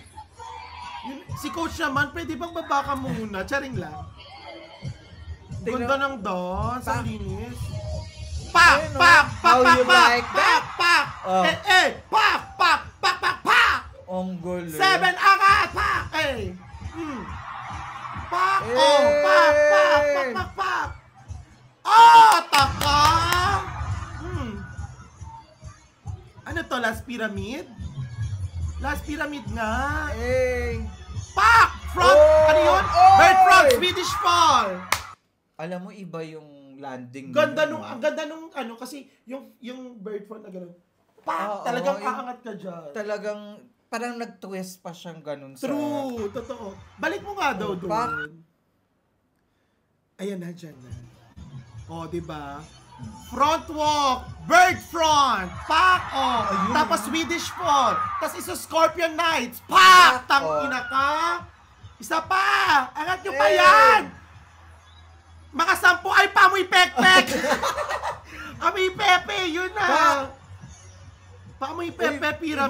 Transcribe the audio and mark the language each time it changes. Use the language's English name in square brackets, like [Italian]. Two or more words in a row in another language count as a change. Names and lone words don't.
[Filipino] Si Coach naman, pwede bang babaka muna? Charing lang. Ganda ng dance, ang linis. Pak! Pak! Pak! Pak! Pak! Pak! Pak! Pak! Pak! Pak! Pak! Pak! Ang gulo. 7 angat! Pak! Pak! Oh! Pak! Pak! Pak! Pak! Pak! Oh! Taka! Ano to? Last Pyramid? Last Pyramid nga. Pak! Front! Ano yun? [English] Bird front! Swedish fall! [Filipino] Alam mo, iba yung landing. Ganda nung kasi yung bird front na gano'n. Pak! Talagang aangat ka dyan. Talagang, parang nag-twist pa siyang gano'n sa... True! Totoo. Balik mo nga daw doon. Pak! Ayan na, dyan na. O, diba? [English] Front walk! Bird front! [Filipino] Pak! O! Tapos [English] Swedish fall! [Filipino] Tapos isa Scorpion Knights! Pak! Tangina ka! Isa pa! Angat nyo pa yan! Mga 10 ay pamoy pekpek! Amoy pepe! Yun na! Pamoy pepe pyramid!